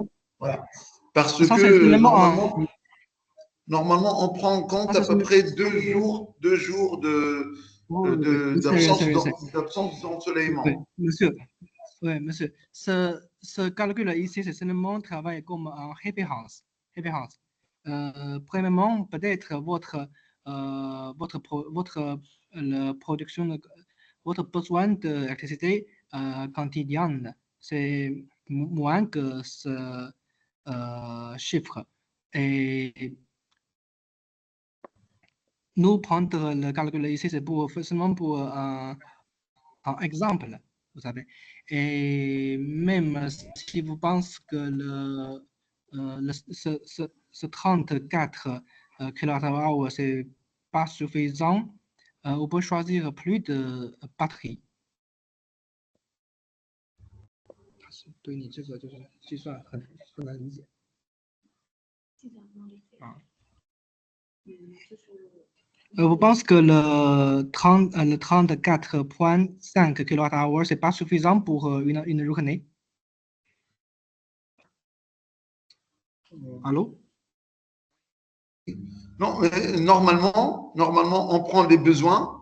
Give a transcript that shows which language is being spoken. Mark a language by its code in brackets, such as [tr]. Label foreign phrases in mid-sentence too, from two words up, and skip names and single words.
[fr] Voilà. Parce Ça, c'est que seulement un. normalement, on prend en compte Ça, à c'est peu près 2 jours oui. d'absence Oui, d'ensoleillement. monsieur. Oui, monsieur. Ce calcul ici, c'est seulement travail comme un [en] happy house. Happy house. [fr] Premièrement, peut-être la production, votre besoin d'électricité quotidienne, c'est moins que ce chiffre. Et nous prendre le calcul ici, c'est seulement pour un exemple, vous savez. Et même si vous pensez que ce 34 kWh, c'est pas suffisant, on peut choisir plus de batterie. [zh] 对你这个就是计算很不能理解啊。 [fr] Vous pensez que le 34,5 kWh, c'est pas suffisant pour une journée? Allô? Non, mais normalement, on prend les besoins.